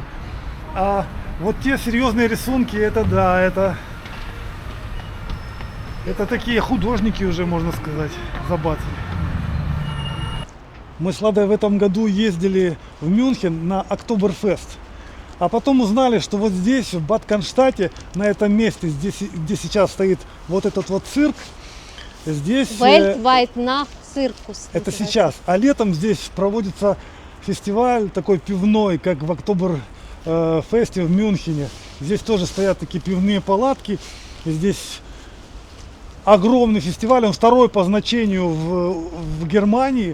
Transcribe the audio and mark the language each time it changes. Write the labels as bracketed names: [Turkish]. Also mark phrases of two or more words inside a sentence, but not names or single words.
[Russian] А вот те серьезные рисунки, это да, это такие художники уже, можно сказать, забацали. Мы с Ладой в этом году ездили в Мюнхен на Октоберфест. А потом узнали, что вот здесь, в Бад Конштадте, на этом месте, здесь, где сейчас стоит вот этот вот цирк, здесь... [German] Weltweit nach Circus. [Russian] Это сейчас. А летом здесь проводится фестиваль такой пивной, как в Октоберфесте в Мюнхене. Здесь тоже стоят такие пивные палатки. Здесь огромный фестиваль, он второй по значению в Германии.